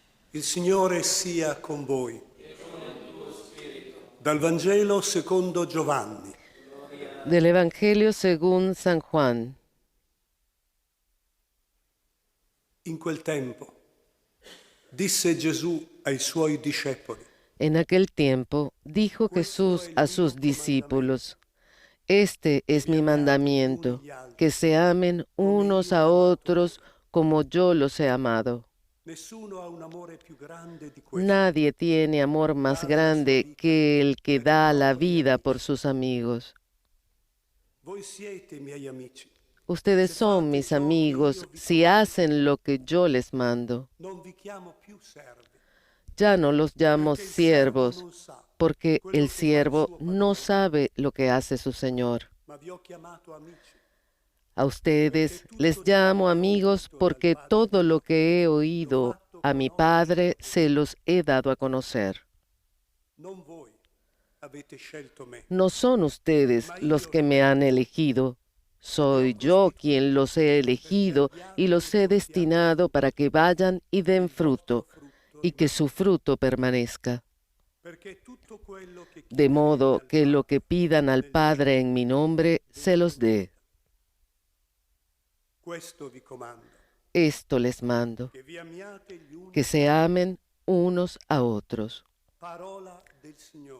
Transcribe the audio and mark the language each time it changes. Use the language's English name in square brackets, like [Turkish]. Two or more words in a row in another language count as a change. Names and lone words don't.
[Italian] Il Signore sia con voi. Dal Vangelo secondo Giovanni. [Spanish] Del Evangelio según San Juan. [Italian] In quel tempo disse Gesù ai suoi discepoli: [Spanish] En aquel tiempo dijo Jesús a sus discípulos: Este es mi mandamiento, que se amen unos a otros como yo los he amado. [Italian] Nessuno ha un amore più grande di questo. [Spanish] Nadie tiene amor más grande que el que da la vida por sus amigos. [Italian] Voi siete miei amici. [Spanish] Ustedes son mis amigos si hacen lo que yo les mando. [Italian] Non vi chiamo più servi, [Spanish] Ya no los llamo [Italian] perché il servo [Spanish] siervos, [Italian] non sa [Spanish] porque [Italian] quello [Spanish] el [Italian] che fa il [Spanish] siervo [Italian] suo [Spanish] no [Italian] padrone, [Spanish] sabe lo que hace su Señor. [Italian] ma vi ho chiamato amici. [Spanish] A ustedes les llamo amigos porque todo lo que he oído a mi Padre se los he dado a conocer. [Italian] Non voi avete scelto me, [Spanish] No son ustedes los que me han elegido, soy yo quien los he elegido y los he destinado para que vayan y den fruto, y que su fruto permanezca. [Italian] perché tutto quello che [Spanish] De [Italian] chiederete [Spanish] modo [Italian] al [Spanish] que lo que [Italian] Padre [Spanish] pidan al [Italian] nel [Spanish] Padre en mi nombre se los dé. [Italian] questo vi comando, [Spanish] Esto les mando, [Italian] che vi amiate gli uni, [Spanish] que se amen unos a otros. [Italian] parola del Signore.